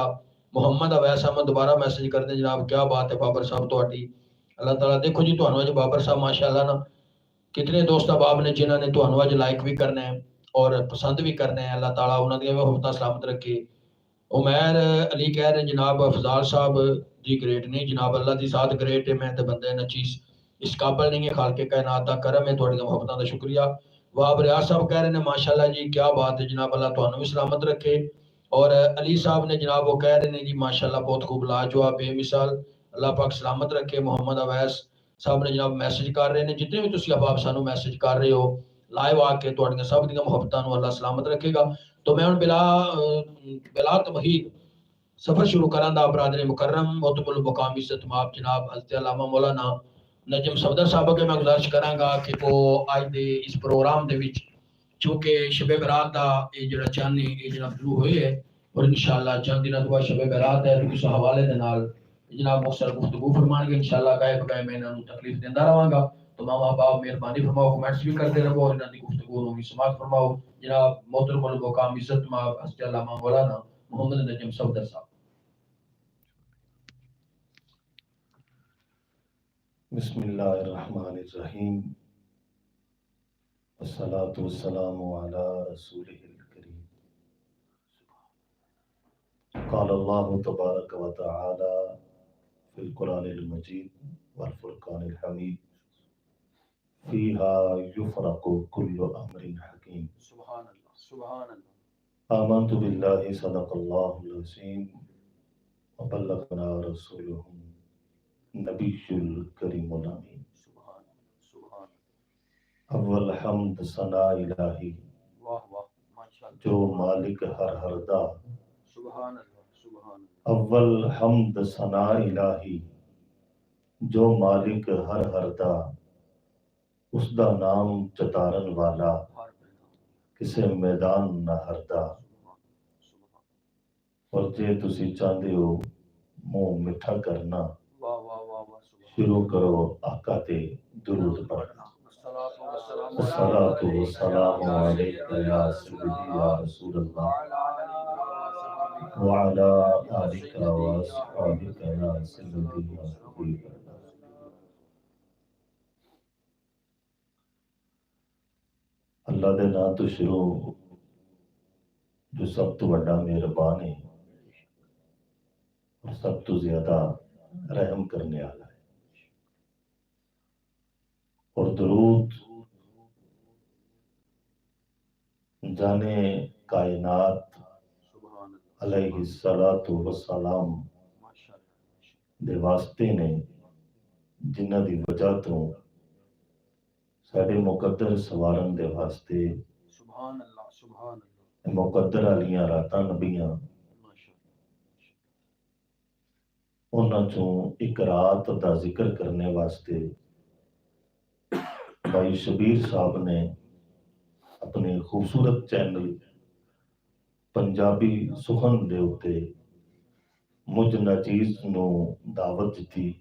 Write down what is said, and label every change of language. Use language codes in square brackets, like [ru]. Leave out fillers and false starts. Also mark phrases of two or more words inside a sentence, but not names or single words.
[pa] ਮੁਹੰਮਦ ਅਵੈਸ ਅਹਿਮਦ ਦੁਬਾਰਾ ਮੈਸੇਜ ਕਰਦੇ ਜਨਾਬ [ur] کیا بات ہے [pa] ਬਾਬਰ ਸਾਹਿਬ ਤੁਹਾਡੀ, ਅੱਲਾਹ ਤਾਲਾ ਦੇਖੋ ਜੀ ਤੁਹਾਨੂੰ ਅੱਜ ਬਾਬਰ ਸਾਹਿਬ ਮਾਸ਼ਾਅੱਲਾ ਨਾ ਕਿਤਨੇ ਦੋਸਤ ਅਹਿਬਾਬ ਨੇ ਜਿਨ੍ਹਾਂ ਨੇ ਤੁਹਾਨੂੰ ਅੱਜ ਲਾਈਕ ਵੀ ਕਰਨਾ ਹੈ ਔਰ ਪਸੰਦ ਵੀ ਕਰਨਾ ਹੈ, ਅੱਲਾਹ ਤਾਲਾ ਉਹਨਾਂ ਦੀਆਂ ਮੁਹੱਬਤਾਂ ਸਲਾਮਤ ਰੱਖੇ। [ur] عمیر علی کہہ رہے جناب افضال صاحب جی گریٹ نہیں جناب، اللہ کی ذات گریٹ ہے، میں تو بندے نہ چیز اس قابل نہیں ہے, [pa] ਖ਼ਾਲਕੇ ਕਾਇਨਾਤ ਦਾ ਕਰਮ ਹੈ, ਤੁਹਾਡੀਆਂ ਮੁਹੱਬਤਾਂ ਦਾ ਸ਼ੁਕਰੀਆ। [ur] واب ریاض صاحب کہہ رہے ہیں ماشاءاللہ جی کیا بات ہے جناب، اللہ تہانوں بھی سلامت رکھے. اور علی صاحب نے جناب وہ کہہ رہے ہیں جی ماشاءاللہ بہت خوب لاجواب بےمثال، اللہ پاک سلامت رکھے. [pa] ਮੋਹੰਮਦ ਅਵੈਸ ਸਾਹਬ ਨੇ ਜਨਾਬ ਮੈਸੇਜ ਕਰ ਰਹੇ ਹੈਂ, ਜਿਤਨੇ ਭੀ ਤੁਸੀਂ ਅਹਬਾਬ ਸਾਨੂੰ ਮੈਸੇਜ ਕਰ ਰਹੇ ਹੋ ਲਾਈਵ ਆਕੇ ਤੁਹਾਡੀਆਂ ਸਭ ਦੀਆਂ ਮੁਹੱਬਤਾਂ ਨੂੰ ਅੱਲਾਹ ਸਲਾਮਤ ਰੱਖੇਗਾ। ਤੋ ਮੈਂ ਹੁਣ ਬਿਲਾ ਤਮਹੀਦ ਸਫ਼ਰ ਸ਼ੁਰੂ ਕਰਾ ਦਾ ਬਰਾਦਰ ਮੁਕੱਰਮ ਮੋਹਤਬੁਲ ਮੁਕਾਮ ਇੱਜ਼ਤ ਮਾਬ ਜਨਾਬ ਹਜ਼ਰਤ ਅੱਲਾਮਾ ਮੌਲਾਨਾ ਨਜਮ ਸਫ਼ਦਰ ਸਾਹਬ ਅੱਗੇ ਮੈਂ ਗੁਜ਼ਾਰਿਸ਼ ਕਰਾਂਗਾ ਕਿ ਵੋ ਅੱਜ ਦੇ ਇਸ ਪ੍ਰੋਗਰਾਮ ਦੇ ਵਿੱਚ ਚੂੰਕਿ ਸ਼ਬੇ ਬਰਾਤ ਦਾ ਯੇ ਜਿਹੜਾ ਚੰਦ ਯੇ ਜਿਹੜਾ ਸ਼ੁਰੂ ਹੋਏ ਹੈ ਔਰ ਇੰਸ਼ਾਅੱਲਾਹ ਚੰਦ ਦਿਨਾਂ ਤੋਂ ਬਾਅਦ ਸ਼ਬੇ ਬਰਾਤ ਹੈ, ਤੋ ਇਸ ਹਵਾਲੇ ਦੇ ਨਾਲ ਜਨਾਬ ਮੁਖ਼ਤਸਰ ਗੁਫ਼ਤਗੂ ਫ਼ਰਮਾਏਂਗੇ ਇੰਸ਼ਾਅੱਲਾਹ। ਗਾਏ ਬਗਾਏ ਮੈਂ ਇਨ੍ਹਾਂ ਨੂੰ ਤਕਲੀਫ਼ ਦੇਂਦਾ ਰਹਾਂਗਾ, ਤੋ ਮਾਮਾ ਅਹਬਾਬ ਮਿਹਰਬਾਨੀ ਫ਼ਰਮਾਓ ਕਮੈਂਟਸ ਭੀ ਕਰਤੇ ਰਹੋ ਔਰ ਇਨ੍ਹਾਂ ਦੀ ਗੁਫ਼ਤਗੂ ਨੂੰ ਭੀ ਸਮਾਅਤ ਫ਼ਰਮਾਓ। [ur] جناب محترم المقام عزت مآب حضرت علامہ مولانا محمد نجم صفدر صاحب. [ar] بسم الله الرحمن الرحيم الصلاة والسلام على رسوله الكريم. قال الله تبارك وتعالى في القرآن المجيد والفرقان الحميد فيها يفرق كل أمر حكيم. سبحان الله سبحان الله. آمنت بالله صدق الله العظيم وبلغنا رسوله النبي الكريم الأمين. سبحان سبحان [pa] ਅੱਵਲ ਹਮਦ ਸਨਾ ਇਲਾਹੀ [ur] واہ واہ ماشاءاللہ [pa] ਜੋ ਮਾਲਿਕ ਹਰ ਹਰਦਾ। [ar] سبحان الله سبحان [pa] ਅੱਵਲ ਹਮਦ ਸਨਾ ਇਲਾਹੀ ਜੋ ਮਾਲਿਕ ਹਰ ਹਰਦਾ, ਉਸਦਾ ਨਾਮ ਚਤਾਰਨ ਵਾਲਾ अल्लाह ਕਿਸੇ ਮੈਦਾਨ ਨਾ ਹਰਦਾ। ਔਰ ਜੇ ਤੁਸੀ ਚਾਹਤੇ ਹੋ ਮੂੰਹ ਮਿੱਠਾ ਕਰਨਾ, [ur] واہ واہ واہ واہ سبحان [pa] ਸ਼ੁਰੂ ਕਰੋ ਆਕਾ ਤੇ ਦਰੂਦ ਪੜ੍ਹਨਾ। [ar] الصلاة والسلام عليك يا سيدي يا رسول الله وعلى آلك وأصحابك يا سيدي يا حبيب الله. [pa] ਅੱਲਾਹ ਦੇ ਨਾਮ ਤੋਂ ਸ਼ੁਰੂ ਜੋ ਸਭ ਤੋਂ ਬੜਾ ਮਿਹਰਬਾਨ ਹੈ ਔਰ ਸਭ ਤੋਂ ਜ਼ਿਆਦਾ ਰਹਿਮ ਕਰਨੇ ਵਾਲਾ ਹੈ। ਔਰ ਦਰੂਦ ਜਾਨੇ ਕਾਇਨਾਤ ਅਲੈਹਿੱਸਲਾਤੁ ਵੱਸਲਾਮ ਦੇ ਵਾਸਤੇ ਨੇ, ਜਿਨ੍ਹਾਂ ਦੀ ਵਜ੍ਹਾ ਤੋਂ ਸਾਡੇ ਮੁਕੱਦਰ ਸਵਾਰਨ ਦੇ ਵਾਸਤੇ [ar] سبحان الله [pa] ਮੁਕੱਦਰ ਵਾਲੀਆਂ ਰਾਤਾਂ ਨਬੀਆਂ ਉਨ੍ਹਾਂ ਚੋਂ ਇੱਕ ਰਾਤ ਦਾ ਜ਼ਿਕਰ ਕਰਨੇ ਵਾਸਤੇ ਭਾਈ ਸ਼ਬੀਰ ਸਾਹਬ ਨੇ ਅਪਨੇ ਖ਼ੂਬਸੂਰਤ ਚੈਨਲ ਪੰਜਾਬੀ ਸੁਖ਼ਨ ਦੇ ਉੱਤੇ ਮੁਝ ਨਾਚੀਜ਼ ਨੂੰ ਦਾਵਤ ਦੀ।